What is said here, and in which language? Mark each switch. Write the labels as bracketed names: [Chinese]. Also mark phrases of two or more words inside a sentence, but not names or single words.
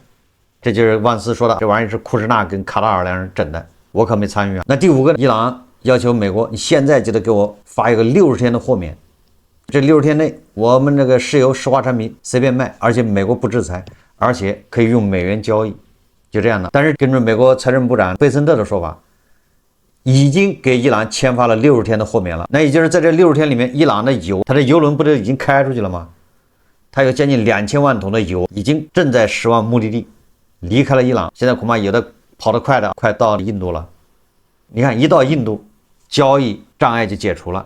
[Chinese] 這就是萬斯說的，這玩意兒是庫什納跟卡塔爾兩人整的，我可沒參與啊。那第5個，伊朗要求美國，你現在就得給我發一個60天的豁免，這60天內我們這個石油石化產品隨便賣，而且美國不制裁，而且可以用美元交易，就這樣的。但是根據美國財政部長貝森特的說法，已經給伊朗簽發了60天的豁免了。那也就是在這60天裡面，伊朗的油，它的油輪不都已經開出去了嗎？它有将近2000萬桶的油已經正在驶往目的地，離開了伊朗。现在恐怕有的跑得快的快到印度了。你看，一到印度，交易障礙就解除了。